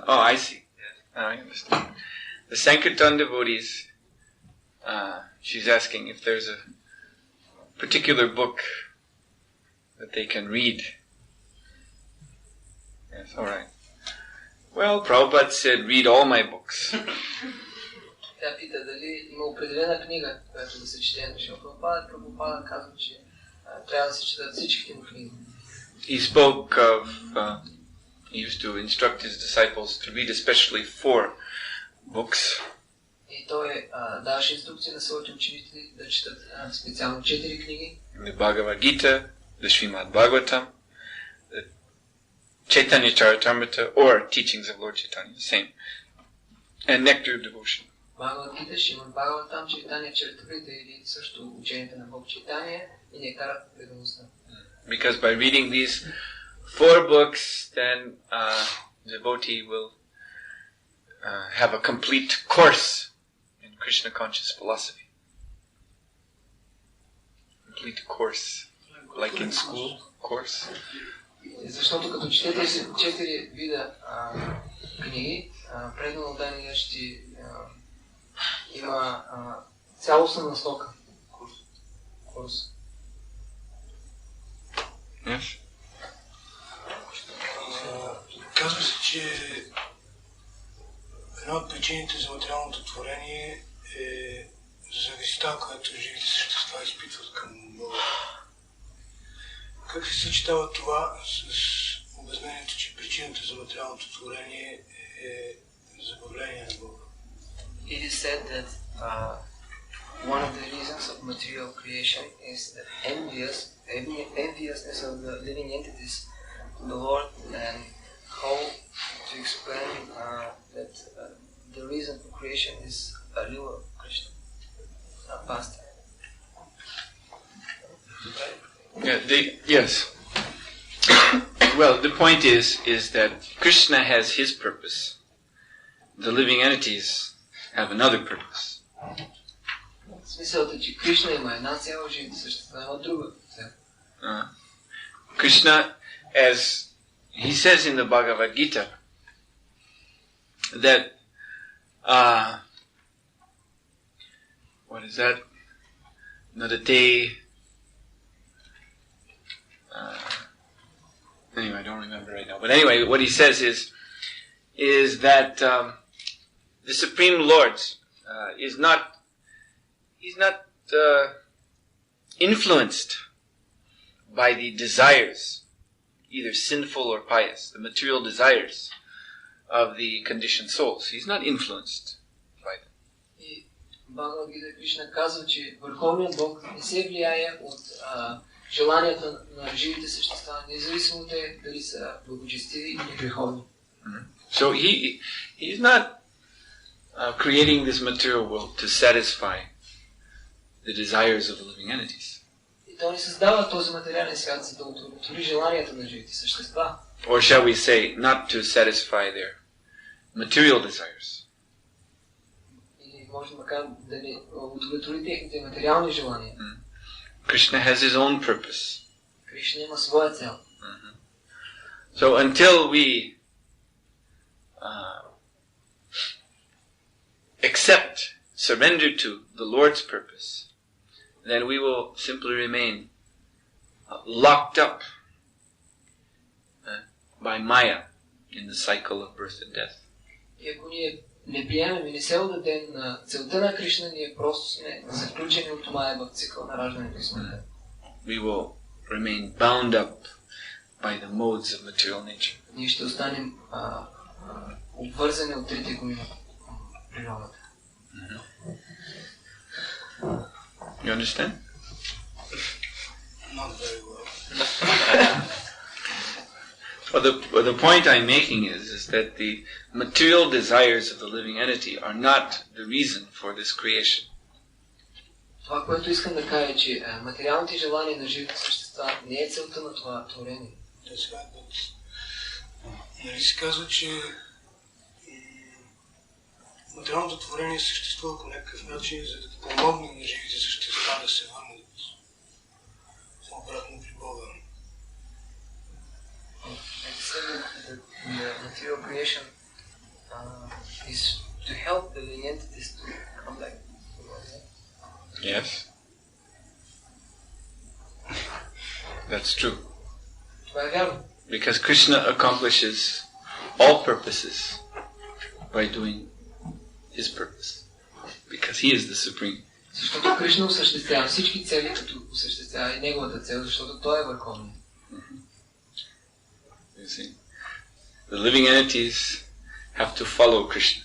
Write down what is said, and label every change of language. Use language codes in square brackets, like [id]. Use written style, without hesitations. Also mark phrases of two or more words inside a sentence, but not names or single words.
[en] Oh, I see. I understand. The Sankirtan devotees, she's asking if there's a particular book that they can read. Yes, alright. Well, Prabhupada said, read all my books. [bg] Тя пита дали има определена книга, която да се чете на Шрила Прабхупада. Прабхупада казва, че трябва да се четат всичките му книги. [en] He spoke of, he used to instruct his disciples to read especially 4 books. [bg] И той даваше инструкции на своите ученици да четат специално 4 книги. [en] The Bhagavad Gita, the Srimad Bhagavatam, the Chaitanya Charitamrita, or Teachings of Lord Chaitanya, the same, and Nectar of Devotion. [bg] Бхагавад Гита, Шримад Бхагаватам, Чайтания Чаритамрита или също учението на Бог Чайтания и Нектарът на преданността. [en] Because by reading these 4 books, then devotee will have a complete course in Krishna conscious philosophy. Complete course, like in school course. [bg] Защото като четете 4 вида книги, преданно дание ще има цялостна насока. Курс. [en] Yes? [bg] Казва се, че една от причините за материалното творение е завистта, която живите същества изпитват към Бога. Как се съчетава това с обяснението, че причината за материалното творение е забавление на Бога? [en] It is said that one of the reasons of material creation is the enviousness of the living entities to the Lord, and how to explain that the reason for creation is a lila of Krishna, not past. Yes. Well, the point is that Krishna has his purpose. The living entities have another purpose. [bg] Смисълът е, че Кришна има една цел, живите същества има друга цел. [en] Krishna, as he says in the Bhagavad Gita, that what is that? Not a day. Anyway, I don't remember right now. But anyway, what he says is that the Supreme Lord he's not influenced by the desires, either sinful or pious, the material desires of the conditioned souls. He's not influenced by them. [bg] И Бхагавад Гита Кришна казва, че Върховният Бог не се влияе от желанията на живите същества, независимо те дали са благочестиви или греховни. [en] So he's not creating this material world to satisfy the desires of the living entities. [bg] И той не създава този материален свят, за да удовлетвори желанията на живите същества. [en] Or shall we say, not to satisfy their material desires. [bg] Или може да кажем да не удовлетвори техните материални желания. [en] Krishna has his own purpose. [bg] Кришна има своя цел. [en] So until we accept, surrender to the Lord's purpose, then we will simply remain locked up by Maya in the cycle of birth and death. [bg] И ако ние не приемем и не се отдадем на целта на Кришна, ние просто сме заключени от Мая в цикъл на раждането и смъртта. We will remain bound up by the modes of material nature. Ние ще останем обвързани от трите гуми на природата. [en] You understand? Not very well. Well, the point I'm making is that the material desires of the living entity are not the reason for this creation. [bg] Това, което искам да кажа, е, че материалните желания на живите същества не е целта на това творение. Нали се казва, че материалното творение съществува по някакъв начин, за да помогне на живите същества да се върнат обратно при Бога. [en] The material creation is to help the living entities to come back. Yes. That's true. [bg] Това е вярно. [en] Because Krishna accomplishes all purposes by doing his purpose. Because he is the supreme. [bg] Защото Кришна осъществява всички цели, като осъществява и неговата цел, защото той е върховен. [en] You see, the living entities have to follow Krishna.